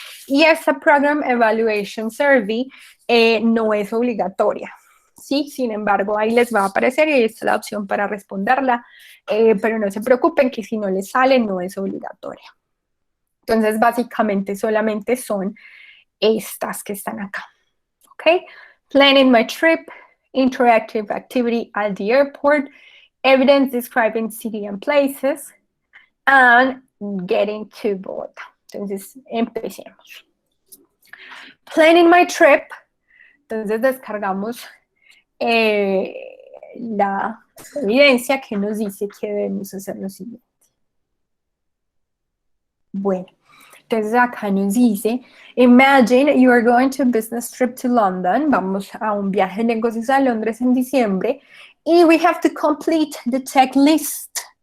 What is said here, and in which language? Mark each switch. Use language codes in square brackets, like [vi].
[es] Y esta Program Evaluation Survey no es obligatoria. Sí, sin embargo, ahí les va a aparecer y ahí está la opción para responderla, pero no se preocupen que si no les sale no es obligatoria. Entonces, básicamente solamente son estas que están acá, ¿ok? [en] Planning my trip, interactive activity at the airport, evidence describing city and places, and getting to Bogotá. [es] Entonces, empecemos. Planning my trip, entonces descargamos la evidencia que nos dice que debemos hacer lo siguiente. Bueno, entonces acá nos dice, [en] imagine you are going to a business trip to London, [es] vamos a un viaje de negocios a Londres en diciembre, y [en] we have to complete the checklist.